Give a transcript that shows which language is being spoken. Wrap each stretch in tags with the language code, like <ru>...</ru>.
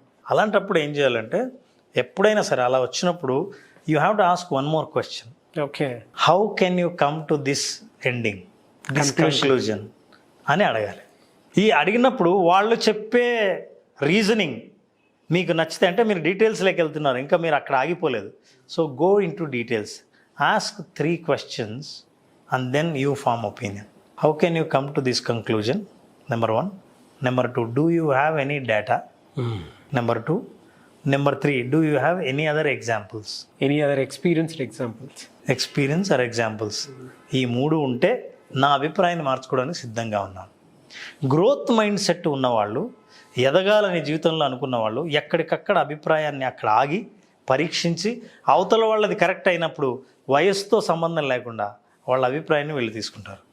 <te>అలాంటప్పుడు ఏం చేయాలంటే, ఎప్పుడైనా సరే అలా వచ్చినప్పుడు</te> <en>You have to ask one more question. Okay, how can you come to this ending, this conclusion</en> <te>అని అడగాలి. ఈ అడిగినప్పుడు వాళ్ళు చెప్పే రీజనింగ్ మీకు నచ్చితే, అంటే మీరు డీటెయిల్స్లోకి వెళ్తున్నారు, ఇంకా మీరు అక్కడ ఆగిపోలేదు.</te> <en>So go into details, ask 3 questions and then you form opinion. How can you come to this conclusion? Number 1. Number 2, do you have any data? Number 2. Number 3, do you have any other examples? Any other experienced examples? Experience or examples.</en> <te>ఈ 3 ఉంటే నా అభిప్రాయాన్ని మార్చుకోవడానికి సిద్ధంగా ఉన్నాను. Growth mind set ఉన్నవాళ్ళు, ఎదగాలని జీవితంలో అనుకున్న వాళ్ళు ఎక్కడికక్కడ అభిప్రాయాన్ని అక్కడ ఆగి పరీక్షించి అవతల వాళ్ళది కరెక్ట్ అయినప్పుడు వయస్సుతో సంబంధం లేకుండా వాళ్ళ అభిప్రాయాన్ని వీళ్ళు తీసుకుంటారు.</te>